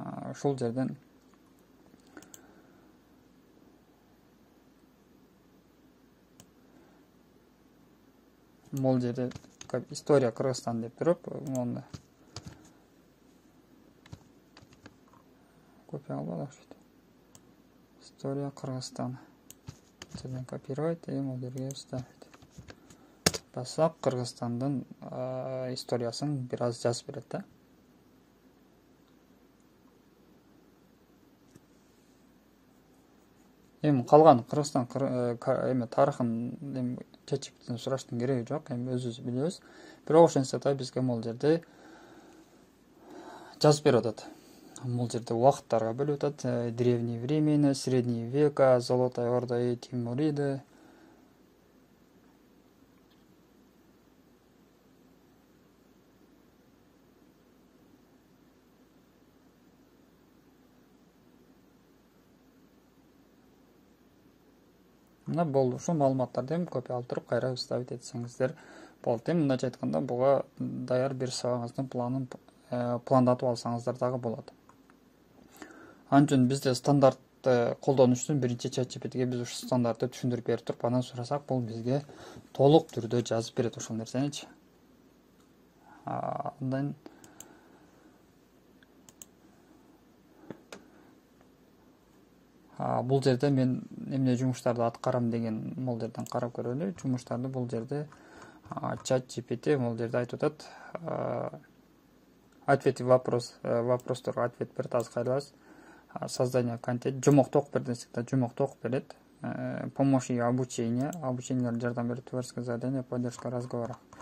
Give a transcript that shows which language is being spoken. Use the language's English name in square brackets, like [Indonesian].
[Kyrgyz] Ушул жерден бул жерде [Russian] история Кыргызстан [Kyrgyz] деп туруп, муну копия албады окшойт. [Russian] История Кыргызстан. [Kyrgyz] Жерден копировать, бул жерге вставить. Бассак, Кыргызстандын историясын бир аз жазып берет да. Эми калган Кыргызстан тарыхын ChatGPT'ден сураштын кереги жок, эми өзүбүз билебиз. Бирок ошентсе да бизге бул жерде жазып берип атат. Бул жерде убакыттарга бөлүп атат. [Russian] Древние времена, средние века, Золотая Орда и Тимуриды. [Kyrgyz] Мына болду. Ушул маалыматтарды эми копия алып туруп кайра вставить этсеңиздер болот. Эми мындайча айтканда, буга даяр бир сабагыңыздын планын пландатып алсаңыздар дагы болот. Анчын бизде стандартты колдонуш үчүн биринчи ChatGPT'ге биз ушу стандартты түшүндүрүп берип туруп, анан сурасак, бул бизге толук түрдө жазып берет ошол нерсеничи. Андан бул жерде мен эмне жумуштарды аткарам деген бул жерден карап көрөлү. Жумуштарды бул жерде ChatGPT бул жерде айтып атат. Ответь вопросторго ответ берет, азыр кайрылабыз. [Russian] Создание контент, [Kyrgyz] жомокту окуп бер десек да жомокту окуп берет. [Russian] Помощь и обучениелерге [Kyrgyz] жардам берет, [Russian] творческое задание, поддержка разговора.